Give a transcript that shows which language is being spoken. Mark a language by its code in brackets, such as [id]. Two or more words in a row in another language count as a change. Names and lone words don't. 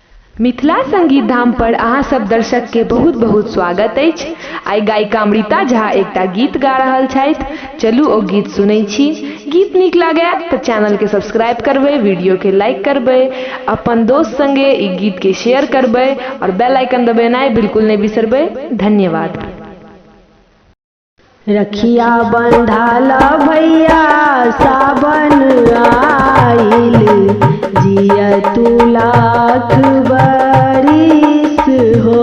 [mai] मिथिला संगीत धाम पर अहाँ सब दर्शक के बहुत बहुत स्वागत अछि। आई गायिका अमृता झा एकटा गीत गा रहल छथि। चलू ओ गीत सुनै छी। गीत नीक लागे तो चैनल के सब्सक्राइब करबे, वीडियो के लाइक करबे, अपन दोस्त संगे ई गीत के शेयर करबे और [en] bell icon [mai] दबेनाइ बिल्कुल नहीं बिसरबे। धन्यवाद। [bho] रखिया बंधाला भैया सावन आइल, जिया तू लाख बरिस हो।